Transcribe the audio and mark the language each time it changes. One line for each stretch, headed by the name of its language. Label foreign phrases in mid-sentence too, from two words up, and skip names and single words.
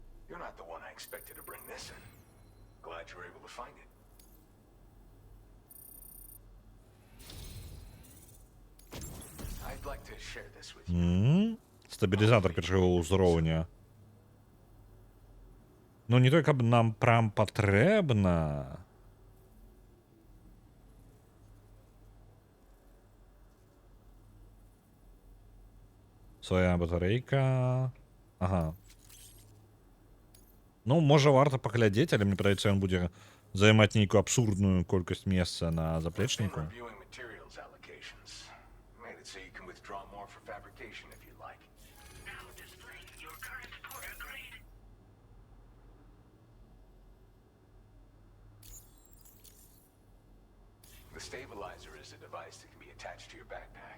English: You're not the one I expected to bring this in. Glad you were able to find it. I'd like to share this with you.
Belarusian: Стабілізатор першого узроўня. Ну, не той, каб нам прям патрэбна. Своя батарэйка. Ага. Ну, можа, варта паглядзець, але мне падаецца, ён будзе займаць нейкую абсурдную колькасць месца на
English: Been
Belarusian: заплечніку.
English: reviewing materials allocations. Made it so you can withdraw more for fabrication if you like. Now displaying your current porter grade. The stabilizer is a device that can be attached to your backpack.